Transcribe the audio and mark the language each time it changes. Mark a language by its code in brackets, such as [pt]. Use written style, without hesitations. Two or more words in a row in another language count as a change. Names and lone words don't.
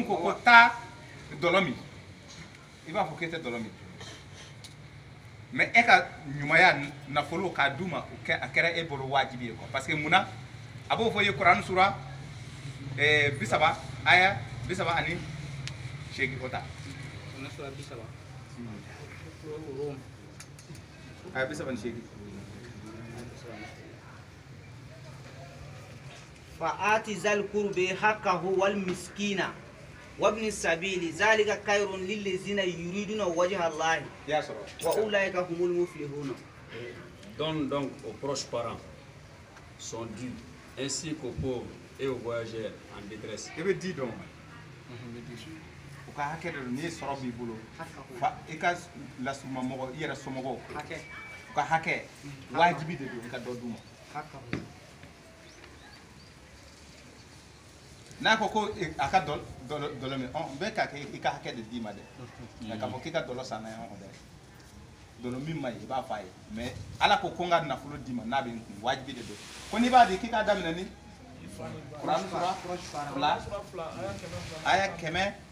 [bm] ko ko taa dɔlɔ min i b'a fɔ k'e tɛ dɔlɔ min mais e ka ɲumanya nafolo k'a d'u ma a kɛra e bolo wajibi ye [fr] parce que [bm] munna a b'o fɔ i ye Kuranu sura 30 aya 38 o ta aya 38 [ar] فآت ذا القرب حقه والمسكين وابن السبيل ذلك خير للذين يريدون وجه الله وأولئك هم المفلحون. [fr] Donne donc aux proches parents son dû, ainsi qu'aux pauvres et aux voyageurs en détresse. [bm] I bɛ di dɔn u ka hakɛ dɔ n'i ye sɔrɔ b'i bolo i ka lasuma mɔgɔ i yɛrɛ somɔgɔw u ka hakɛ wajibi de don i ka dɔ d'u ma n'a ko ko a ka dɔlɔ min bɛɛ ka kɛ i ka hakɛ de d'i ma dɛ nka k'a fɔ k'i ka dɔlɔ san n'a ye dɛ dɔlɔ min ma ye i b'a fɔ a ye mais ala ko n ka nafolo d'i ma n'a bɛ n kun wajibi de don ko n'i b'a di k'i k'a daminɛ ni Kuranu sura 2 aya 100